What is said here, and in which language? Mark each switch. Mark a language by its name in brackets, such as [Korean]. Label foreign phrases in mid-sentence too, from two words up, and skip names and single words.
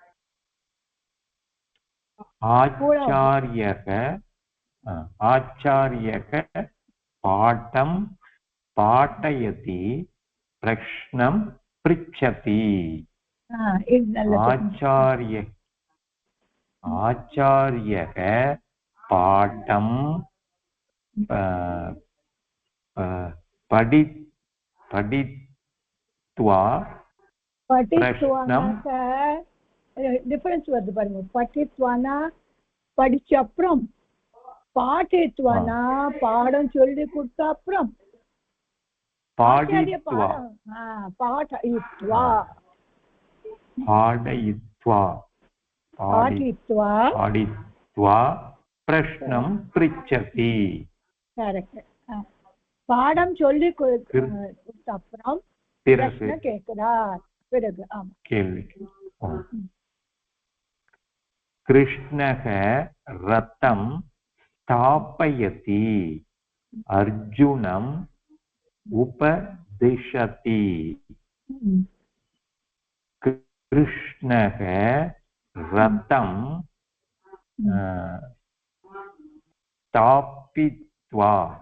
[Sanskrit] आचार्यः पाठं पाठयति प्रश्नं पृच्छति आचार्यः पाठं पठित्वा प्रश्नं [Tamil] डिफरेंस வருது பாருங்க பఠిత్వాனா படிச்ச அப்புறம் பாடித்வானா பாடம் சொல்லி கொடுத்த அப்புறம் [Sanskrit] பாடித்வா प्रश्नं पृच्छति [Tamil] करेक्ट பாடம் சொல்லி கொடுத்த அப்புறம் பிரச்சனை கேட்கிறார் பிறகு ஆமா [Sanskrit] கேள்வி कृष्णः रथं स्थापयति अर्जुनम् उपदिशति कृष्णः रथं स्थापयति स्थापयित्वा